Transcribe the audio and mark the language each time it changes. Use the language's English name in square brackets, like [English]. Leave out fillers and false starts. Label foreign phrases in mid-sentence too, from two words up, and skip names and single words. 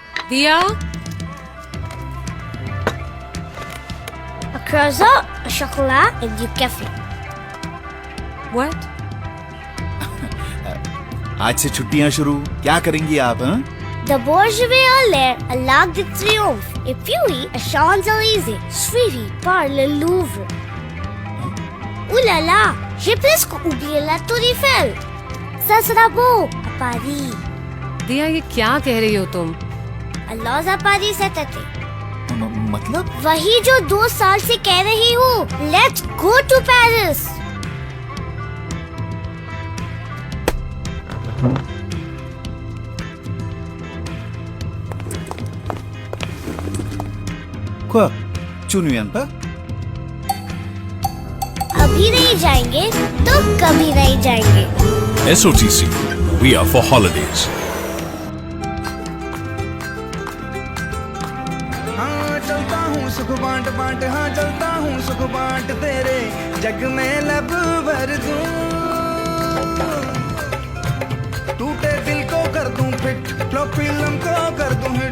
[Hindi] दिया, [French] A croissant, a chocolat et du café. [English] what? [Hindi] आज से छुट्टियां शुरू, क्या करेंगी आप? हाँ? [French] De Bourgeois à l'air, à l'Arc de Triomphe, et puis à Champs-Élysées, suivi par le Louvre. Ouh là là, j'ai presque oublié la Tour Eiffel. Ça sera beau à Paris. [Hindi] दिया, ये क्या कह रही हो तुम? [French] Alors à Paris cet été. [Hindi] मतलब वही जो 2 साल से कह रही हूँ. [English] Let's go to Paris. [French] quoi? [Hindi] चुनियन पर? अभी नहीं जाएंगे तो कभी नहीं जाएंगे. [English] SOTC, we are for holidays. [Hindi] हाँ चलता हूँ सुख बांट बांट, हाँ चलता हूँ सुख बांट तेरे जग में लब भर दूं. टूटे दिल को कर दूं फिट, [English] flop film [Hindi] को कर दूं हिट.